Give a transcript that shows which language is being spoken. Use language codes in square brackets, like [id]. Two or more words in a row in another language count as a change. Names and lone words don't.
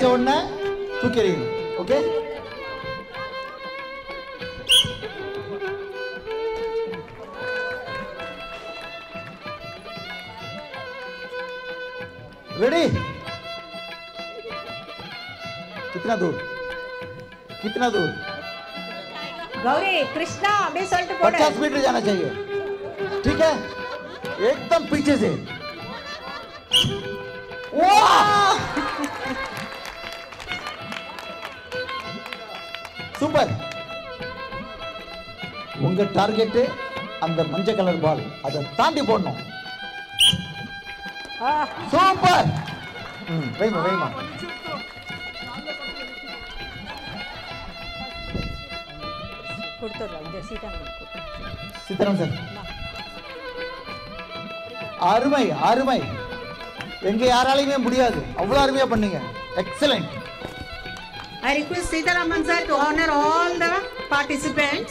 [ta] பாக்குறாரு. உடனே தூக்கி எறியணும். ஓகே? [hi] रेडी? कितना दूर? कितना दूर? [ta] கௌரி கிருஷ்ணா அப்படியே சொல்லிட்டு போடு. [hi] 50 मीटर जाना चाहिए. ठीक है? एकदम पीछे से वाह [ta] சூப்பர் உங்க டார்கெட் அந்த மஞ்சள் கலர் பால் அதை தாண்டி போடணும் சூப்பர் வைமா வைமா சீதாராம் சார் அருமை அருமை எங்க யாராலையுமே முடியாது அவ்வளவு அருமையா பண்ணீங்க எக்ஸலென்ட் [en] I request Sitaraman sir to honor all the participants.